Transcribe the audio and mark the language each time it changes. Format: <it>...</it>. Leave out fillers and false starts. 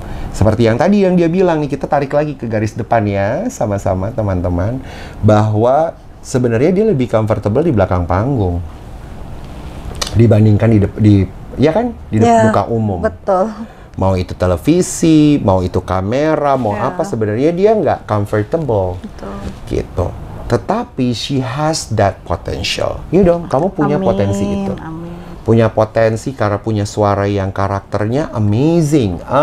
<id>Seperti yang tadi yang dia bilang nih, kita tarik lagi ke garis depan ya, sama-sama teman-teman, bahwa sebenarnya dia lebih comfortable di belakang panggung dibandingkan di ya kan di muka umum. Betul. Mau itu televisi, mau itu kamera, mau apa sebenarnya dia nggak comfortable. Betul. Gitu.</id> <en>Tetapi she has that potential. You know,</en> <id>kamu punya potensi itu. Amin. Punya potensi karena punya suara yang karakternya amazing.</id>